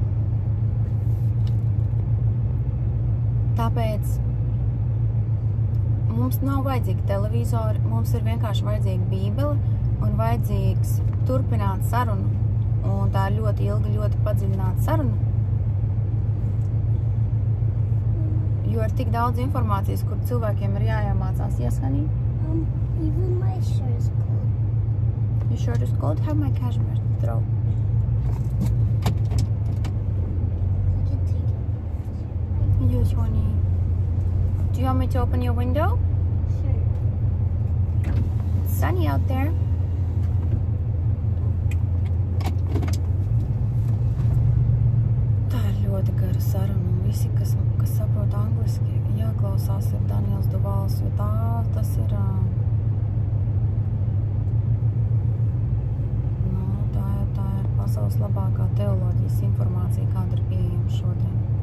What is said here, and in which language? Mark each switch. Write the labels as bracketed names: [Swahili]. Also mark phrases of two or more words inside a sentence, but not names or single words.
[Latvian] Tāpēc mums nav vajadzīgi televizori, mums ir vienkārši vajadzīga Bībele un vajadzīgs turpināt sarunu. Un tā ir ļoti ilga, ļoti padziļināta saruna. Jo ir tik daudz informācijas, kur cilvēkiem ir jāiemācās. [English] Yes, honey? Even my shirt is cold. Your shirt is cold? Have my cashmere throw. Yes, honey. Do you want me to open your window? Sure. It's sunny out there. [Latvian] Tā ir ļoti gara saruna, un visi, kas saprot angliski, jāklausās ir Daniels Duvals, jo tas ir, tā ir pasaules labākā teoloģijas informācija, kāda ir pieejama šodien.